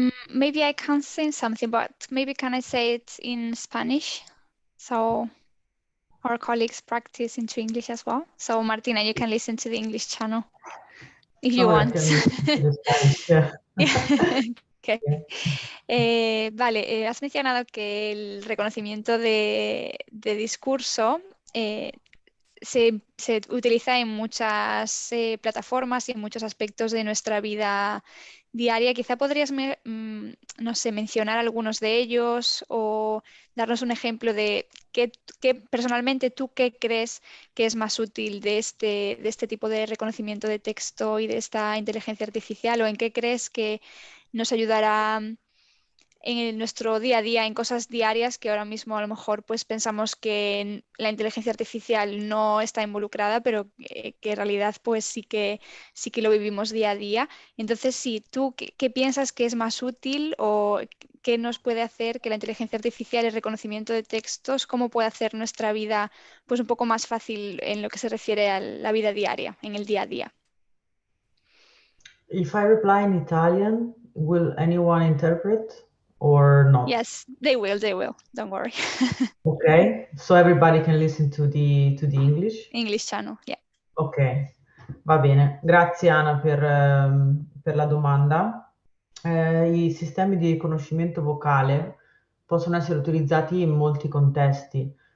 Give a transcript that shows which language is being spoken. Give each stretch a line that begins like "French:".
English: Maybe I can't say something, but maybe can I say it in Spanish? So our colleagues practice into English as well. So Martina, you can listen to the English channel if you want. Okay.
Spanish: Vale, has mencionado que el reconocimiento de discurso se utiliza en muchas plataformas y en muchos aspectos de nuestra vida diaria. Quizá podrías, no sé, mencionar algunos de ellos o darnos un ejemplo de qué personalmente tú qué crees que es más útil de este tipo de reconocimiento de texto y de esta inteligencia artificial, o en qué crees que nos ayudará en nuestro día a día, en cosas diarias que ahora mismo a lo mejor pues pensamos que la inteligencia artificial no está involucrada, pero que en realidad pues sí que lo vivimos día a día. Entonces, sí, ¿tú qué piensas que es más útil, o qué nos puede hacer que la inteligencia artificial, el reconocimiento de textos, cómo puede hacer nuestra vida pues un poco más fácil en lo que se refiere a la vida diaria, en el día a día?
English: If I reply in Italian, will anyone interpret or not? Yes, they will, don't worry. Okay, so everybody can listen to the English channel, yeah.
Italian: Ok, va bene. Grazie Anna per la domanda. I sistemi di riconoscimento vocale possono essere utilizzati in molti contesti.